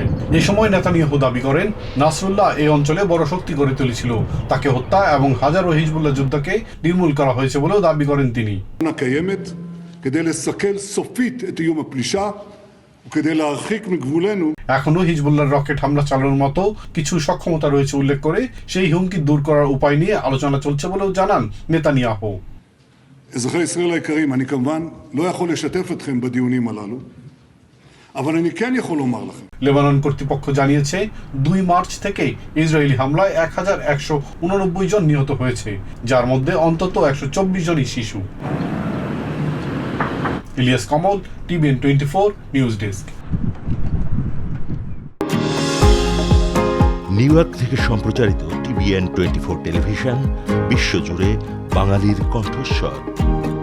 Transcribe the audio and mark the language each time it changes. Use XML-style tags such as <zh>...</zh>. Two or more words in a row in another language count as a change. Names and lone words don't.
<bn>এ সময় নেতানিয়াহু দাবি করেন, নাসরুল্লাহ এই অঞ্চলে বড় শক্তি গড়ে তুলেছিল, তাকে হত্যা এবং হাজারো হিজবুল্লাহ যোদ্ধাকে নির্মূল করা হয়েছে বলেও দাবি করেন তিনি। এখনো হিজবুল্লাহর রকেট হামলা চালানোর মতো কিছু সক্ষমতা রয়েছে উল্লেখ করে সেই হুমকি দূর করার উপায় নিয়ে আলোচনা চলছে বলেও জানান নেতানিয়াহু।</bn> <he>אזרחי ישראל היקרים, אני כמובן לא יכול לשתף אתכם בדיונים הללו, אבל אני כן יכול לומר לכם.</he> <bn>লেবানন কর্তৃপক্ষ জানিয়েছে, 2 মার্চ থেকে ইসরায়েলি হামলায় 1189 জন নিহত হয়েছে, যার মধ্যে অন্তত 124 জনই শিশু। ইলিয়াস কমল, TVN 24 নিউজ ডেস্ক। নিউ ইয়র্ক থেকে সম্প্রচারিত TVN 24 টেলিভিশন বিশ্বজুড়ে বাঙালির কণ্ঠস্বর।</bn>